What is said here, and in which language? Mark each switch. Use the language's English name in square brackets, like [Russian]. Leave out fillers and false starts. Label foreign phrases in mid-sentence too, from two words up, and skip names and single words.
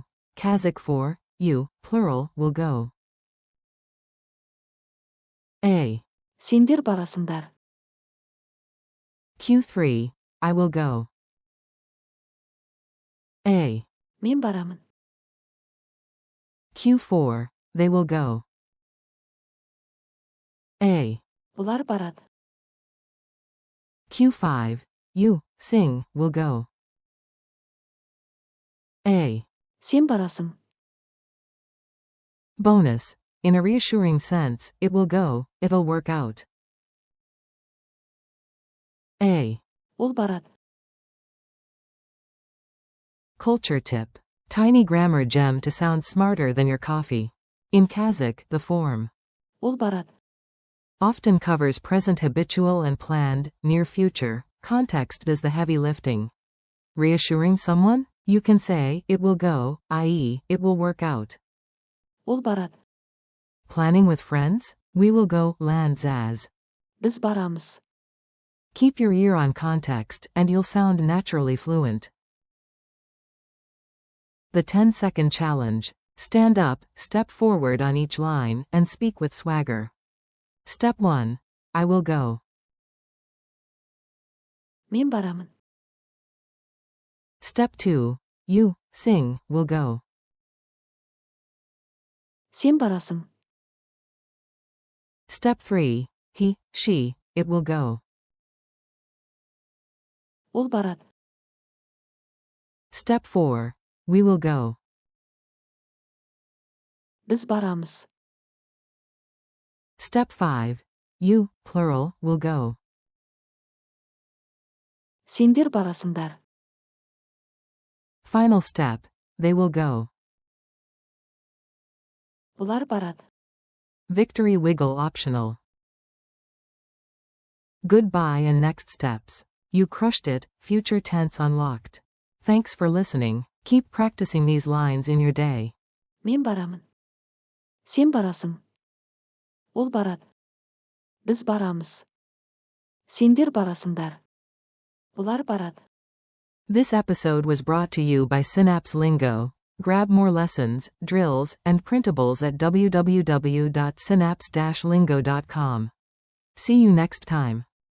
[English] Kazakh for, you, plural, will go. A. [Kazakh] сендер барасыңдар. [English] Q3. I will go. A. [Kazakh] мен барамын. [English] Q4. They will go. A. [Kazakh] бұлар барады. [English] Q5. You, sing, will go. A. [Kazakh] сен барасың. [English] Bonus. In a reassuring sense, it will go, it'll work out. A. [Kazakh] ол барады. [English] Culture tip. Tiny grammar gem to sound smarter than your coffee. In Kazakh, the form [Kazakh] ол барады. [English] often covers present habitual and planned, near future. Context does the heavy lifting. Reassuring someone? You can say, it will go, i.e., it will work out. [Kazakh] ол барады. [English] Planning with friends? We will go, lands as. [Kazakh] біз барамыз. [English] Keep your ear on context, and you'll sound naturally fluent. The 10-second challenge. Stand up, step forward on each line, and speak with swagger. Step 1. I will go. [Kazakh] мен барамын. [English] Step 2. you, sing, will go. [Kazakh] Сен барасың. [English] Step 3. He, she, it will go. [Kazakh] Ол барады. [English] Step 4. We will go. [Kazakh] Біз барамыз. [English] Step 5. You, plural, will go. [Kazakh] Сендер барасыңдар. [English] Final step. They will go. [Kazakh] Бұлар барады. [English] Victory wiggle optional. Goodbye and next steps. You crushed it, future tense unlocked. Thanks for listening. Keep practicing these lines in your day. [Kazakh] Мен барамын. Сен барасың. Ол барады. Біз барамыз. Сендер барасыңдар. Бұлар барады. [English] This episode was brought to you by Synapse Lingo. Grab more lessons, drills, and printables at www.synapse-lingo.com. See you next time.